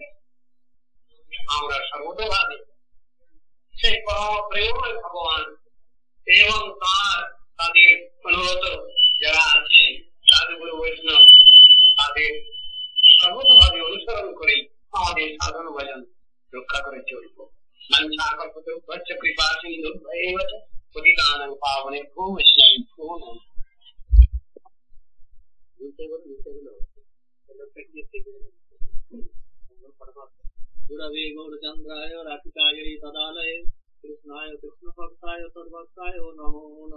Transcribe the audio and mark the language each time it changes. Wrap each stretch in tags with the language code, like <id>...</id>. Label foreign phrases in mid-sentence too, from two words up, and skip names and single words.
<bn>আমরা সর্বতভাবে সেই পরম প্রেমময় ভগবান এবং তাদের অনুগত যারা আছেন সাধু গুরু বৈষ্ণব, তাদের সর্বতভাবে অনুসরণ করেই আমাদের সাধন ভজন রক্ষা করে চলব।</bn> <sa>কৃপা সিন্ধু পতিতানাং পাবনেভ্যো বৈষ্ণবেভ্যো নমঃ। गुरवे गौरचंद्राय राधिकायै तदालये कृष्णाय कृष्णभक्ताय तद्भक्ताय नमो नमः।</sa>